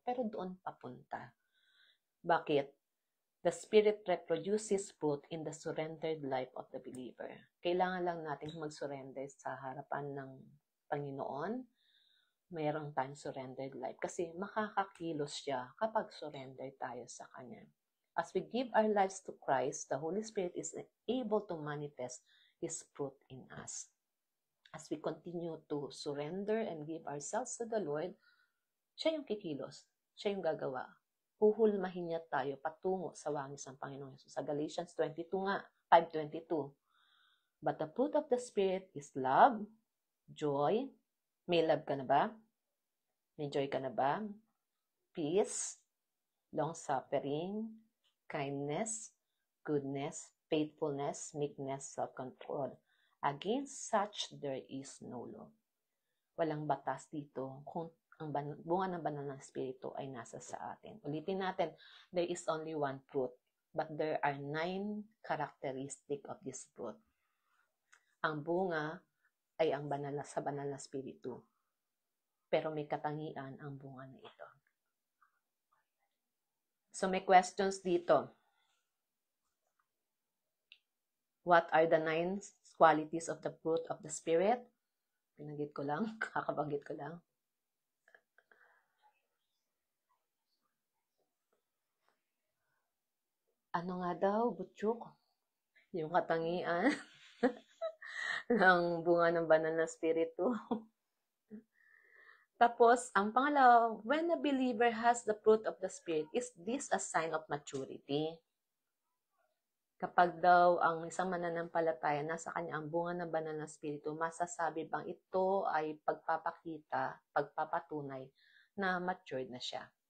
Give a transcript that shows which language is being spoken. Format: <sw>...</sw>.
<tl>Pero doon papunta. Bakit?</tl> <en>The Spirit reproduces fruit in the surrendered life of the believer.</en> <tl>Kailangan lang natin mag-surrender sa harapan ng Panginoon. Mayroong tayong surrendered life. Kasi makakakilos siya kapag surrender tayo sa Kanya.</tl> <en>As we give our lives to Christ, the Holy Spirit is able to manifest His fruit in us. As we continue to surrender and give ourselves to the Lord,</en> <tl>siya yung kikilos. Siya yung gagawa. Huhulmahin niya tayo patungo sa wangis ng Panginoong Yesus. Sa Galatians 5:22.</tl> <en>But the fruit of the Spirit is love, joy.</en> <tl>May love ka na ba?</tl> <en>May joy ka na ba? Peace, long-suffering, kindness, goodness, faithfulness, meekness, self-control. Against such there is no law.</en> <tl>Walang batas dito kung Ang bunga ng banal ng Espiritu ay nasa sa atin. Ulitin natin,</tl> <en>there is only one fruit, but there are 9 characteristic of this fruit.</en> <tl>Ang bunga ay ang banal na Espiritu. Pero may katangian ang bunga na ito. So may questions dito.</tl> <en>What are the 9 qualities of the fruit of the Spirit?</en> <tl>Pinagit ko lang, kakabanggit ko lang. Ano nga daw, Butchuk? Yung katangian ng bunga ng banal na Espiritu. Tapos, ang pangalawa,</tl> <en>when a believer has the fruit of the Spirit, is this a sign of maturity?</en> <tl>Kapag daw ang isang mananampalataya, nasa kanya ang bunga ng banal na Espiritu, masasabi bang ito ay pagpapakita, pagpapatunay na matured na siya?</tl>